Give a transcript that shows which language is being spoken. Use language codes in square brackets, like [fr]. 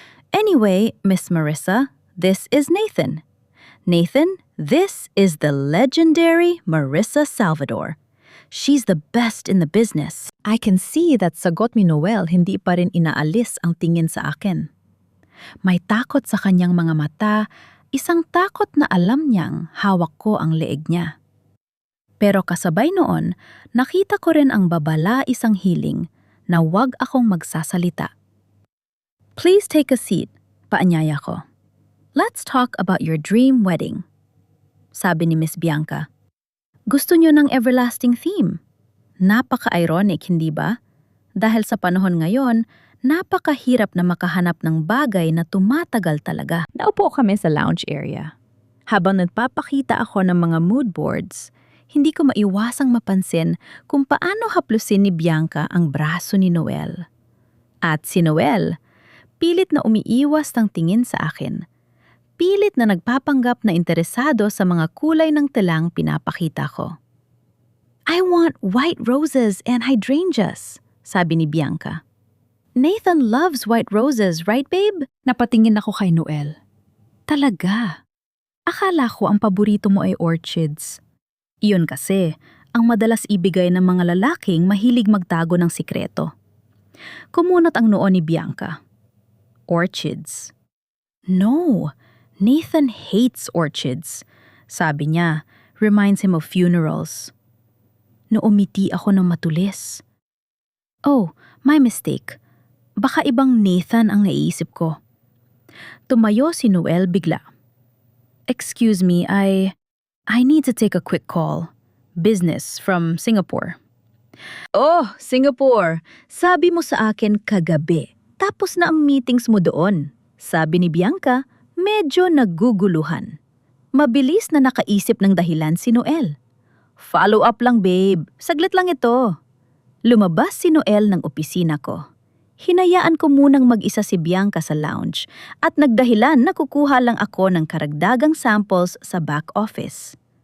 [en] Anyway, Miss Marissa, this is Nathan. Nathan, this is the legendary Marissa Salvador. She's the best in the business. I can see that [tl] sagot ni Noel hindi pa rin inaalis ang tingin sa akin. May takot sa kanyang mga mata, isang takot na alam niyang hawak ko ang leeg niya. Pero kasabay noon, nakita ko rin ang babala isang hiling na wag akong magsasalita. [en] Please take a seat, [tl] paanyaya ko. [en] Let's talk about your dream wedding. [tl] Sabi ni Miss Bianca. Gusto niyo ng everlasting theme? Napaka-ironic, hindi ba? Dahil sa panahon ngayon, napakahirap na makahanap ng bagay na tumatagal talaga. Naupo kami sa lounge area. Habang nagpapakita ako ng mga mood boards, hindi ko maiwasang mapansin kung paano haplusin ni Bianca ang braso ni Noel. At si Noel, pilit na umiiwas ng tingin sa akin. Pilit na nagpapanggap na interesado sa mga kulay ng telang pinapakita ko. [en] I want white roses and hydrangeas, [tl] sabi ni Bianca. [en] Nathan loves white roses, right babe? [tl] Napatingin ako kay Noel. Talaga? Akala ko ang paborito mo ay orchids. Iyon kasi, ang madalas ibigay ng mga lalaking mahilig magtago ng sikreto. Kumunot ang noo ni Bianca. Orchids. [en] No, Nathan hates orchids. [tl] Sabi niya, [en] reminds him of funerals. [tl] Naumiti ako ng matulis. [en] Oh, my mistake. [tl] Baka ibang Nathan ang naiisip ko. Tumayo si Noel bigla. [en] Excuse me, I need to take a quick call. Business from Singapore. [tl] Oh, Singapore! Sabi mo sa akin kagabi. Tapos na ang meetings mo doon. Sabi ni Bianca, medyo naguguluhan. Mabilis na nakaisip ng dahilan si Noel. Follow up lang babe, saglit lang ito. Lumabas si Noel ng opisina ko. Hinayaan ko munang mag-isa si Bianca sa lounge at nagdahilan na kukuha lang ako ng karagdagang samples sa back office.